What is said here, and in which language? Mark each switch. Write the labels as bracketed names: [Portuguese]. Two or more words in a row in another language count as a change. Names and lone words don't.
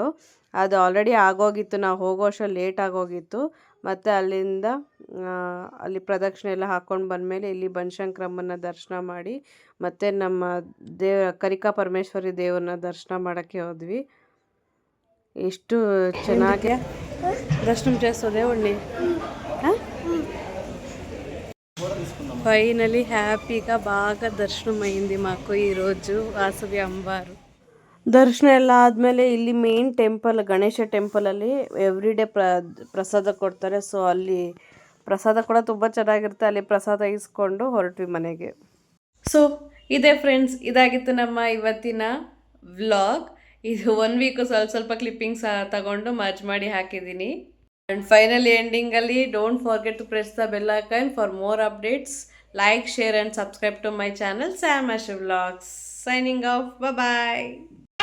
[Kannada] ಅದು ಆಲ್ರೆಡಿ ಆಗೋಗಿತ್ತು, ನಾವು ಹೋಗೋ ಅಷ್ಟರಲ್ಲಿ ಲೇಟ್ ಆಗೋಗಿತ್ತು. ಮತ್ತು ಅಲ್ಲಿಂದ ಅಲ್ಲಿ ಪ್ರದಕ್ಷಿಣೆ ಎಲ್ಲ ಹಾಕ್ಕೊಂಡು ಬಂದಮೇಲೆ ಇಲ್ಲಿ ಬನಶಂಕರಮ್ಮನ ದರ್ಶನ ಮಾಡಿ ಮತ್ತು ನಮ್ಮ ಕನಿಕಾ ಪರಮೇಶ್ವರಿ ದೇವ್ರನ್ನ ದರ್ಶನ ಮಾಡೋಕ್ಕೆ ಹೋದ್ವಿ. ಎಷ್ಟು ಚೆನ್ನಾಗಿ [Telugu] దర్శనం చేస్తుంది దేవుణ్ణి. ఫైనలీ హ్యాపీగా బాగా దర్శనం అయింది మాకు ఈరోజు వాసవి అమ్మవారు. [Kannada] ದರ್ಶನ ಎಲ್ಲ ಆದಮೇಲೆ ಇಲ್ಲಿ [English] main temple [Kannada] ಗಣೇಶ ಟೆಂಪಲಲ್ಲಿ [English] every day [Kannada] ಪ್ರಸಾದ ಕೊಡ್ತಾರೆ. ಸೊ ಅಲ್ಲಿ ಪ್ರಸಾದ ಕೂಡ ತುಂಬ ಚೆನ್ನಾಗಿರುತ್ತೆ. ಅಲ್ಲಿ ಪ್ರಸಾದ ಇಸ್ಕೊಂಡು ಹೊರಟ್ವಿ ಮನೆಗೆ. ಸೊ ಇದೇ ಫ್ರೆಂಡ್ಸ್, ಇದಾಗಿತ್ತು ನಮ್ಮ ಇವತ್ತಿನ ವ್ಲಾಗ್. ಇದು 1 ವೀಕು ಸ್ವಲ್ಪ ಕ್ಲಿಪ್ಪಿಂಗ್ಸ್ ತಗೊಂಡು ಮರ್ಜ್ ಮಾಡಿ ಹಾಕಿದ್ದೀನಿ. [English] and finally ಎಂಡಿಂಗಲ್ಲಿ Don't forget to press the bell icon for more updates. Like, share and subscribe to my channel Sam Ash Vlogs. Signing off. Bye bye.